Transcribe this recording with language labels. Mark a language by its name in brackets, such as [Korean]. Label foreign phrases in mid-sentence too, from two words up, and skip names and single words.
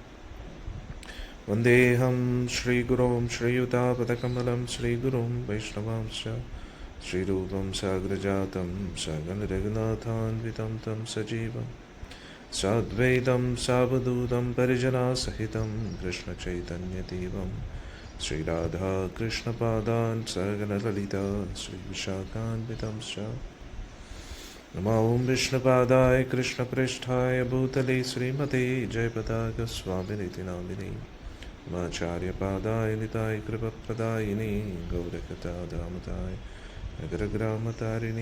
[Sanskrit] വന്ദേഹം ശ്രീഗുരോം ശ്രീയുതാപദകമലം ശ്രീഗുരോം വൈഷ്ണവാംശ്ച ശ്രീരൂപം സാഗ്രജാതം സകലരഘുനാഥാന്വിതം തം സജീവം സാദ്വൈതം സാവധൂതം പരിജനാസഹിതം കൃഷ്ണചൈതന്യദേവം ശ്രീരാധാകൃഷ്ണപാദാൻ സകലലളിതാ ശ്രീവിശാഖാന്വിതംശ്ച. नमो ओं विष्णुपादाय कृष्णप्रेष्ठाय भूतले श्रीमते जयपताकस्वामिनिति नामिने नमाचार्यपादाय निताय कृपप्रदायिने गौरकथादामताय नगरग्रामतारिणे.